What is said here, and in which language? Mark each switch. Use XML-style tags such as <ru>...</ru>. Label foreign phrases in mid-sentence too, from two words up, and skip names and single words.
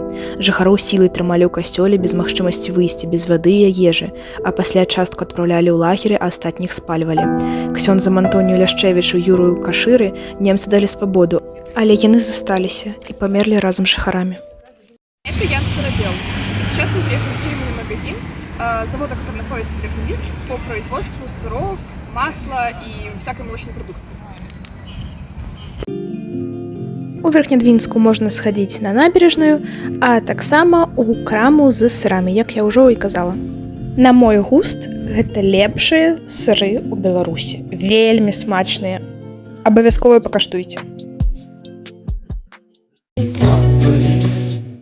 <be>Жыхароў сілай трымалі ў касцёле без магчымасці выйсці, без вады і ежы, а пасля частку адпраўлялі ў лагеры, а астатніх спальвалі. Ксёндзам Антонію Ляшчэвічу і Юрыю Кашыры немцы далі свабоду, але яны засталіся і памерлі разам з жыхарамі.</be> <ru>Это Ян Сыродел. Сейчас мы приехали в фирменный магазин завода, который находится в Верхневинске по производству сыров, масла и всякой молочной продукции.</ru> <be>У Верхнядвінску можна схадзіць на набережную, а таксама ў краму з сырамі, як я ўжо і казала. На мой густ, гэта лепшыя сыры ў Беларусі. Вельмі смачныя. Абавязкова пакаштуйце.</be>